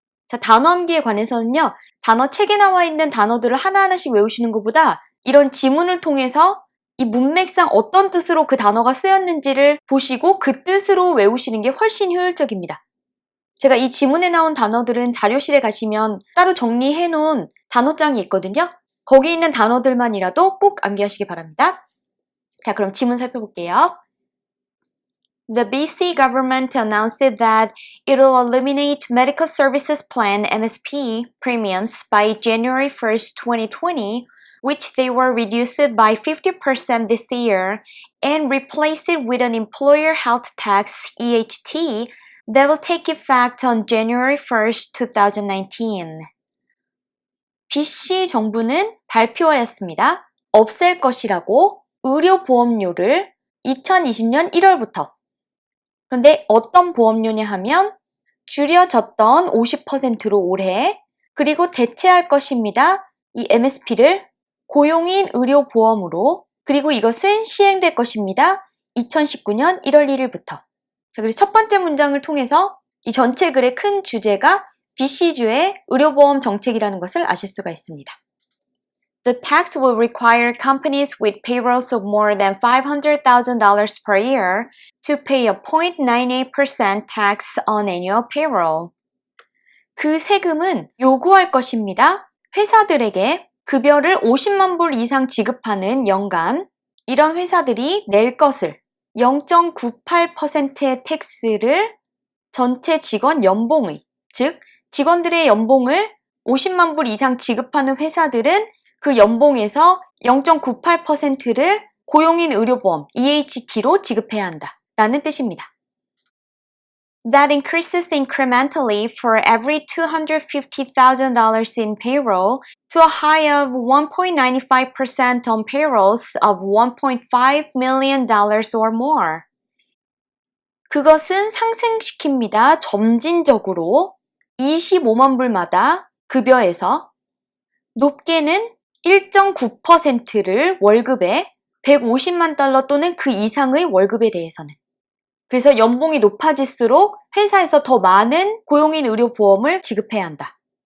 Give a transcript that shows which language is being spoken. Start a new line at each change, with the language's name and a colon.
Korean: 자, 단어 암기에 관해서는요, 단어 책에 나와 있는 단어들을 하나하나씩 외우시는 것보다 이런 지문을 통해서 이 문맥상 어떤 뜻으로 그 단어가 쓰였는지를 보시고 그 뜻으로 외우시는 게 훨씬 효율적입니다. 제가 이 지문에 나온 단어들은 자료실에 가시면 따로 정리해 놓은 단어장이 있거든요. 거기 있는 단어들만이라도 꼭 암기하시기 바랍니다. 자, 그럼 지문 살펴볼게요.
English: The BC government announced that it will eliminate Medical Services Plan (MSP) premiums by January 1st, 2020, which they were reduced by 50% this year, and replace it with an Employer Health Tax (EHT) that will take effect on January 1st, 2019.
Korean: BC 정부는 발표하였습니다. 없앨 것이라고 의료보험료를 2020년 1월부터 그런데 어떤 보험료냐 하면 줄여졌던 50%로 올해 그리고 대체할 것입니다. 이 MSP를 고용인 의료보험으로 그리고 이것은 시행될 것입니다. 2019년 1월 1일부터. 자, 그래서 첫 번째 문장을 통해서 이 전체 글의 큰 주제가 BC주의 의료보험 정책이라는 것을 아실 수가 있습니다.
English: The tax will require companies with payrolls of more than $500,000 per year to pay a 0.98% tax on annual payroll.
Korean: 그 세금은 요구할 것입니다. 회사들에게 급여를 50만 불 이상 지급하는 연간 이런 회사들이 낼 것을 0.98%의 텍스를 전체 직원 연봉의, 즉 직원들의 연봉을 50만 불 이상 지급하는 회사들은 그 연봉에서 0.98%를 고용인 의료보험 EHT로 지급해야 한다 라는 뜻입니다.
English: That increases incrementally for every $250,000 in payroll to a high of 1.95% on payrolls of $1.5 million or more.
Korean: 그것은 상승시킵니다. 점진적으로 25만 불마다 급여에서 높게는 1.9%를 월급에 150만 달러 또는 그 이상의 월급에 대해서는. 그래서 연봉이 높아질수록 회사에서 더 많은 고용인 의료보험을 지급해야 한다.